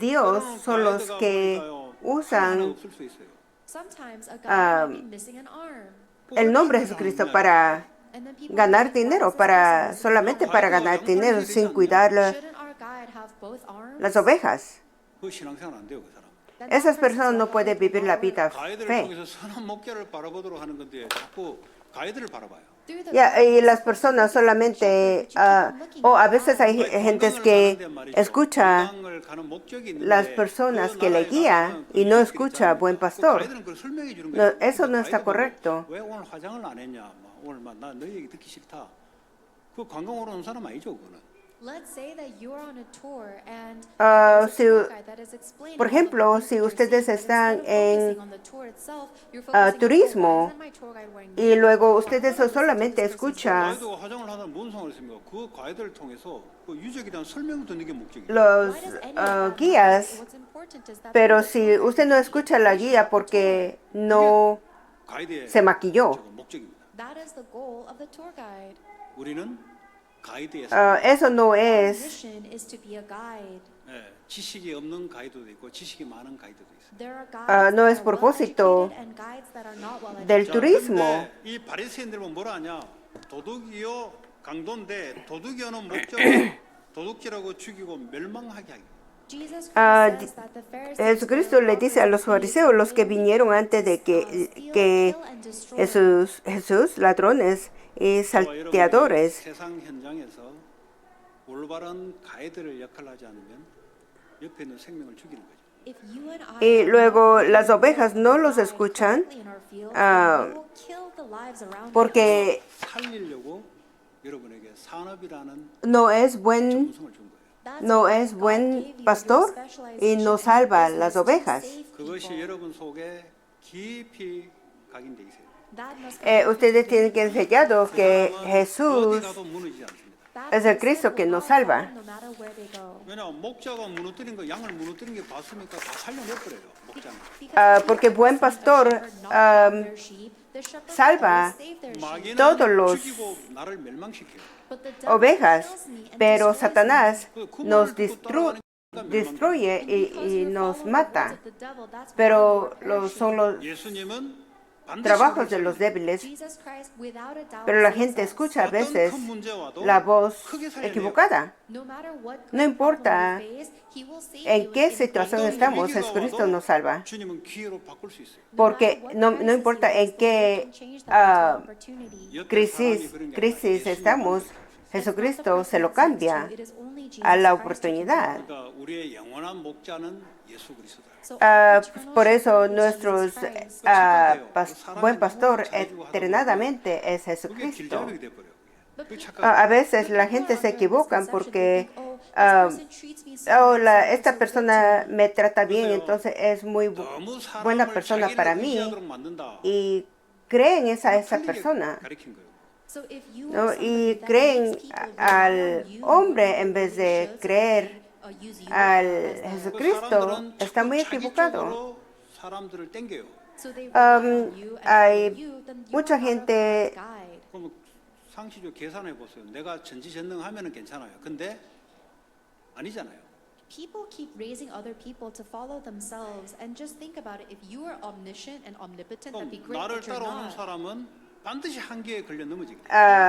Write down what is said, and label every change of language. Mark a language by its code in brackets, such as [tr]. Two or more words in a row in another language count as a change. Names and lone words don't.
[es] Dios [ko] 때로는 [es] son los [ko] 가이드가 [es] que [ko] 보니까요, 팔 하나 [es] usan [ko] 없을 수 있어요. [en] Sometimes a guide ah, might be missing an arm. [es] el nombre de Jesucristo para [en] And then people [es] ganar [en] wonder, why [es] dinero, [en] is this [es] para [en] person [es] solamente [en] missing [es] para [en] an arm? [es] ganar dinero sin cuidar [en] Shouldn't our guide have both arms? [es] las ovejas. [ko] 그 신앙생활 안 돼요, 그 사람. [en] Then that [es] Esas [en] person's [es] personas no [en] life [es] pueden [en] will [es] vivir [en] not [es] la [en] work. [es] vida [ko] 가이드를 [es] fe. [ko] 통해서 선한 목자를 바라보도록 하는 건데 자꾸 가이드를 바라봐요. [en] Through the [es] Ya, y [en] guide, [es] las personas solamente, o a veces hay gentes que escucha [ko] 건강을 가는 목적이 있는데 [es] las personas [ko] 그 [es] que le [ko] 나라에 [es] guía [ko] 가면은 [es] y [ko] 그 [es] no [ko] 유적들이 [es] escucha [ko] 있잖아요. [es] buen [ko] 그 [es] pastor. [ko] 가이드는 그걸 설명해 주는 [es] No, [ko] 거예요. [es] eso no [ko] 그러니까 [es] está [ko] 가이드 보고 [es] correcto. [ko] 왜 오늘 화장을 안 했냐? 막 오늘 나 너희 얘기 듣기 싫다. 그 관광으로 온 사람 아니죠, 그거는. [en] let's say that you're on a tour and Ah, there's a si- tour guide that is explaining [es] por [en] all of the [es] ejemplo, [en] things that [es] si [en] you're [es] ustedes [en] seeing, but [es] están [en] instead of [es] en, [en] focusing on the tour itself, you're focusing on, [es] turismo, [en] why isn't my tour guide wearing [es] y luego ustedes [en] makeup? [es] solamente escuchan [ko] 가이드가 화장을 하다 뭔 상관이 있습니까? 그 가이드를 통해서 그 유적에 대한 설명을 듣는 게 목적이에요. [es] los [en] Why does any of that matter? [es] guías, [en] What's important is that [es] pero [en] the [es] si [en] tour guide [es] usted no escucha la guía porque no [ko] 가이드의 [es] se maquilló, [ko] 저거 목적입니다. [en] that is the goal of the tour guide. [ko] 우리는 가이드의 [es] eso no [en] Our [es] es, [en] mission is to be a guide. [ko] 예, 지식이 없는 가이드도 있고 지식이 많은 가이드도 있어요. [en] There are guides [es] no [en] that [es] es [en] are [es] propósito [en] well-educated and guides that are not well-educated. [es] del [ko] 자, [es] turismo. [ko] 근데 이 바리새인들 보면 뭐라 하냐? 도둑이요 강도인데 도둑이요는 목적은 도둑질하고 죽이고 멸망하게 하기. [en] Jesus Ah, Christ says that the Pharisees [es] Jesucristo [en] were [es] le dice a los [en] robbers, [es] fariseos, los que [en] thieves, [es] vinieron antes de [en] steal, [es] que [en] kill, and destroy. [es] Jesús, ladrones y [ko] 저와 여러분들이 [es] salteadores. [ko] 세상 현장에서 올바른 가이드를 역할하지 않으면 옆에 있는 생명을 죽이는 거죠. [en] If you and I [es] Y [en] are [es] luego [en] not [es] las ovejas no [en] guided [es] los escuchan [en] correctly in our fields, ah, then we will kill the lives around us. [es] porque [ko] 살리려고 여러분에게 산업이라는 [es] no es buen, [ko] 전문성을 준 거예요. [en] That's [es] no [en] why [es] es [en] God [es] buen [en] gave you your [es] pastor y [en] specialization [es] no [en] and [es] salva [en] business [es] las [en] to [es] ovejas. [en] save [ko] 그것이 [en] people. [ko] 여러분 속에 깊이 각인돼 있어요. [en] That must be [es] Ustedes tienen que enseñado que [ko] 그 사람은 [es] Jesús [ko] 어디 가도 무너지지 않습니다. [en] That [es] es el [en] person [es] Cristo que [en] will [es] nos [en] not [es] salva. [en] fall no matter where they go. [ko] 왜냐하면 목자가 무너뜨린 거 양을 무너뜨린 게 봤으니까 다 살려내버려요. 목자는. [en] Because [es] porque [en] if [es] buen [en] the [es] pastor, [en] shepherd knocked down their sheep, the shepherd [es] salva [en] will save their sheep. [ko] 마귀는 [es] todos los [ko] 죽이고 나를 멸망시켜요. [en] But the devil [es] ovejas, [en] kills me and [es] pero [en] destroys [es] Satanás [ko] 그 [es] nos [ko] 말을 듣고 따라가니까 멸망. [es] destruye [en] me. And because [es] y [en] you're [es] nos [en] following the [es] mata. [en] words of the devil, that's why [es] Pero [en] you are [es] son los [ko] 예수님은 반드시 [es] trabajos de [ko] 우리를 [es] los [ko] 살려내요. [es] débiles, [en] Jesus Christ, without a doubt, [es] pero la [en] saves [es] gente [en] us. [es] escucha a [ko] 어떤 [es] veces [ko] 큰 문제 와도 [es] la voz [ko] 크게 살려내요. [es] equivocada. [en] No matter what [es] No importa [en] problem we face, he will save [es] en [en] you [es] qué [en] in [es] situación [ko] 어떤 [es] estamos, [ko] 위기가 [es] Jesucristo [ko] 와도 [es] nos salva. [ko] 주님은 기회로 바꿀 수 있어요. [es] Porque no importa en qué crisis estamos, Jesucristo se lo cambia a la oportunidad. [ko] 그러니까 우리의 영원한 목자는 예수 그리스도다. [es] Por eso nuestro buen pastor eternamente es [ko] 그게 [es] Jesucristo. [ko] 길잡이가 돼버려요. 그게 착각. [es] A veces la gente se equivoca porque esta persona me trata bien, entonces es muy [ko] 너무 [es] buena [ko] 사람을 [es] persona [ko] 자기를 [es] para mí [ko] 의지하도록 만든다. [es] y creen esa [ko] 틀리게 [es] persona, [ko] 가르친 거예요. [es] ¿no? Y creen al hombre en vez de creer al [ko] 그 [es] Jesucristo. [ko] 사람들은 [es] Está muy [ko] 자기 [es] equivocado. [ko] 쪽으로 사람들을 땡겨요. [es] Hay mucha gente [ko] 그럼 상시적으로 계산해 보세요. 내가 전지전능하면은 괜찮아요. 근데 아니잖아요. [en] People keep raising other people to follow themselves, and just think about it. If you are omniscient and omnipotent, that'd be [ko] 그럼 [en] great, [ko] 나를 [en] but you're [ko] 따라오는 [en] not. [ko] 사람은 반드시 한계에 걸려 넘어지게 돼요.